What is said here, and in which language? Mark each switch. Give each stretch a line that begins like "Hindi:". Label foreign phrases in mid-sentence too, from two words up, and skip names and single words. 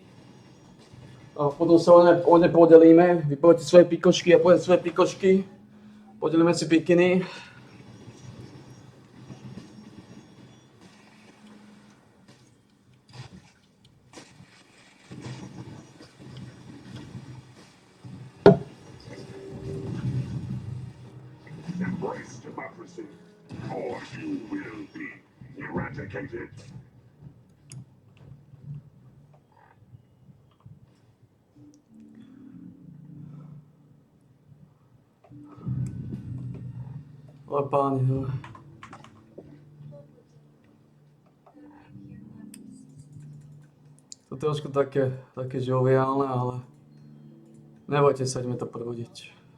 Slovak: Potom sa o ne podelíme. Vy poviete svoje pikočky, ja poviem svoje pikočky. Podelíme si pikiny.
English: Embrace democracy, or you will be eradicated.
Slovak: Ale páni, no. To trošku také žoviálne, ale nebojte sa, ideme to prúdiť.